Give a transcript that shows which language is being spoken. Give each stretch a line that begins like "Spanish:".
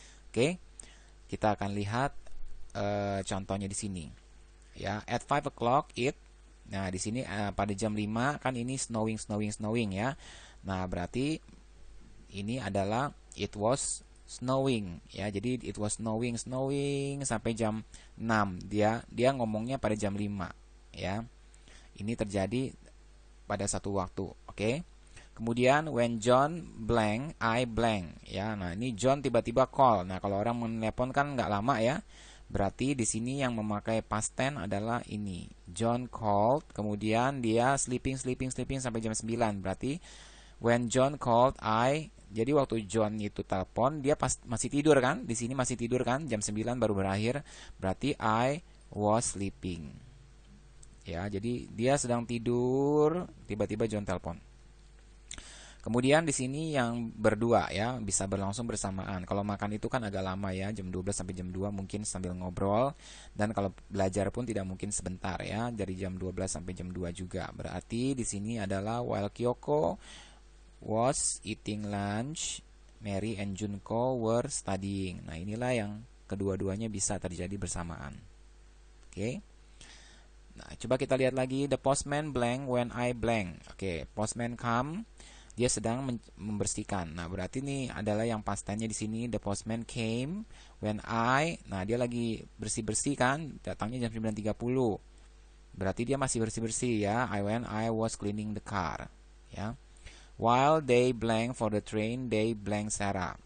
Indonesian: Oke, kita akan lihat contohnya di sini. Ya,
English: at 5 o'clock it.
Indonesian: Nah, di sini pada jam 5 kan ini snowing ya. Nah, berarti ini adalah
English: it was snowing
Indonesian: ya. Jadi
English: it was snowing
Indonesian: sampai jam 6. Dia ngomongnya pada jam 5 ya. Ini terjadi pada satu waktu, oke? Kemudian
English: when John blank, I blank ya.
Indonesian: Nah, ini John tiba-tiba call. Nah, kalau orang menelepon kan nggak lama ya. Berarti di sini yang memakai past tense adalah ini.
English: John called,
Indonesian: kemudian dia sleeping sampai jam 9. Berarti
English: when John called,
Indonesian: jadi waktu John itu telepon, dia masih tidur kan? Di sini masih tidur kan? Jam 9 baru berakhir. Berarti
English: I was sleeping.
Indonesian: Ya, jadi dia sedang tidur, tiba-tiba John telepon. Kemudian di sini yang berdua ya, bisa berlangsung bersamaan. Kalau makan itu kan agak lama ya, jam 12 sampai jam 2 mungkin sambil ngobrol. Dan kalau belajar pun tidak mungkin sebentar ya, dari jam 12 sampai jam 2 juga. Berarti di sini adalah
English: while Kyoko was eating lunch, Mary and Junko were studying.
Indonesian: Nah, inilah yang kedua-duanya bisa terjadi bersamaan. Oke. Nah, coba kita lihat lagi.
English: The postman blank when I blank. Oke, postman come.
Indonesian: Dia sedang membersihkan. Nah, berarti ini adalah yang past tense-nya di sini.
English: The postman came when
Indonesian: nah dia lagi bersih-bersih kan, datangnya jam 9.30. Berarti dia masih bersih-bersih ya.
English: When I was cleaning the car, ya. While they blank for the train, they blank Sarah.